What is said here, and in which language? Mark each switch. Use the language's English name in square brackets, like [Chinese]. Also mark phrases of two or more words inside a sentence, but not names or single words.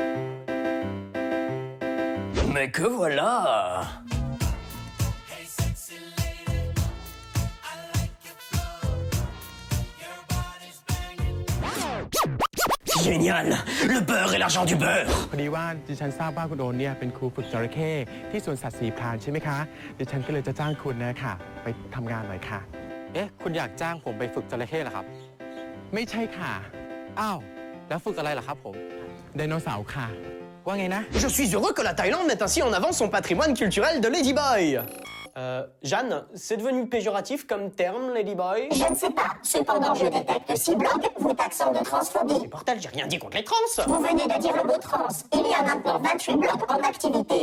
[French] Mais que voilà. Génial, le beurre et l'argent du beurre. [Thai] พอดีว่าดิฉันทราบว่าคุณโอนเนี่ยเป็นครูฝึกจระเข้ที่สวนสัตว์ศรีพรานใช่ไหมคะดิฉันก็เลยจะจ้างคุณนะคะไปทำงานหน่อยค่ะเอ๊ะคุณอยากจ้างผมไปฝึกจระเข้เหรอครับไม่ใช่ค่ะอ้าวแล้วฝึกอะไรล่ะครับผมไดโนเสาร์ค่ะว่าไงนะ [French] Je suis heureux que la Thaïlande mette ainsi en avant son patrimoine culturel de Ladyboy. Jeanne, c'est devenu péjoratif comme terme, Ladyboy? Je ne sais pas. Cependant, je détecte 6 blogs vous taxant de transphobie. Bordel, j'ai rien dit contre les trans. Vous venez de dire le mot trans. Il y a maintenant 28 blogs en activité.